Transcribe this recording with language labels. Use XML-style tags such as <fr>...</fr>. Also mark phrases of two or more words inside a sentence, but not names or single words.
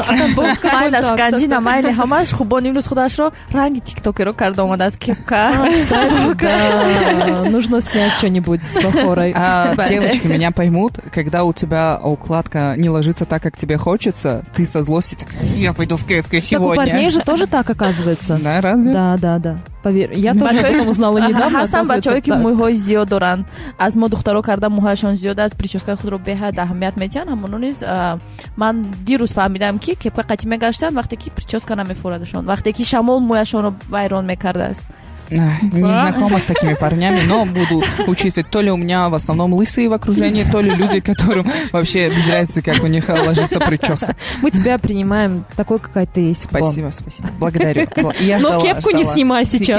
<ru>А там был нужно снять что-нибудь с Бахорой. Девочки меня поймут, когда у тебя укладка не ложится так, как тебе хочется, ты со злости так, я пойду в КФК Так у сегодня. парней же тоже так оказывается. Да, разве? Да. Поверь, я тоже об этом узнала недавно.</ru> <tg>ҳастан бачаҳое ки мӯйҳои зиёд доранд. Аз мо духтаро карда мӯҳояшон зиёд аст, прическаи худро беҳад аҳамият метиҳанд. Ҳамоно низ ман дирӯз фаҳмидам ки кепка қатӣ мегаштанд вақте ки прическа намефурадашон, вақте ки шамол мӯяшонро вайрон мекардааст.</tg> <ru>Не знакома с такими парнями, но буду учитывать. То ли у меня в основном лысые в окружении, то ли люди, которым вообще без разницы, как у них ложится прическа. Мы тебя принимаем такой, какая ты есть. Спасибо. Благодарю. Я Но кепку не снимай сейчас.</ru>